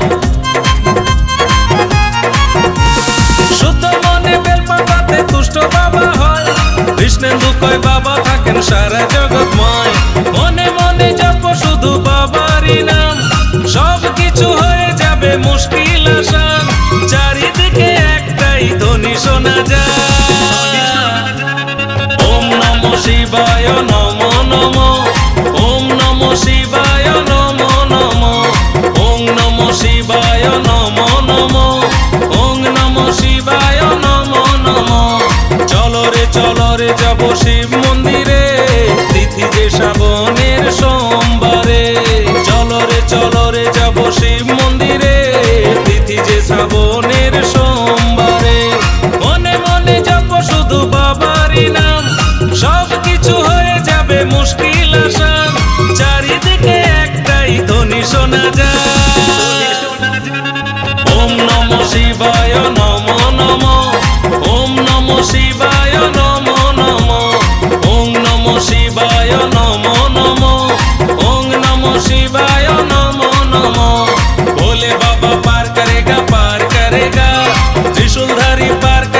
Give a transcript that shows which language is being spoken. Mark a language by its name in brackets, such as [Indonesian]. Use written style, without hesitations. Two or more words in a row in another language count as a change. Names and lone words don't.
[Bangla] শুদ্ধ মনে বেলপাতাতে তুষ্ট বাবা হয়, কৃষ্ণেন্দু কয় বাবা থাকেন সারা জগৎময়। মনে মনে জপ শুধু বাবারই নাম, সব কিছু হয়ে যাবে মুশকিল আসান। চারিদিকে একটাই ধ্বনি শোনা যায়, [Sanskrit] ওম নমঃ শিবায় নমো নমঃ, ওম নমঃ শিবায় নমো নমঃ, ওম নমঃ শিবায় নমো নমঃ, ওম নমঃ শিবায় নমো নমঃ। [Bangla] চলো রে যাব শিব মন্দিরে, তিথি যে শ্রাবণের সোমবারে। চলো রে যাব শিব মন্দিরে, তিথি যে শ্রাবণের সোমবারে। মনে মনে জপ শুধু বাবারই নাম, সব কিছু হয়ে যাবে মুশকিল আসান। চারিদিকে একটাই ধ্বনি শোনা যায়, ওম নমঃ শিবায় নমো নমঃ, ওম নমঃ শিবায় নমো নমঃ, ওম নমঃ শিবায় নমো নমঃ, ওম নমঃ শিবায় নমো নমঃ। [Hindi] भोले बाबा पार करेगा, त्रिशूलधारी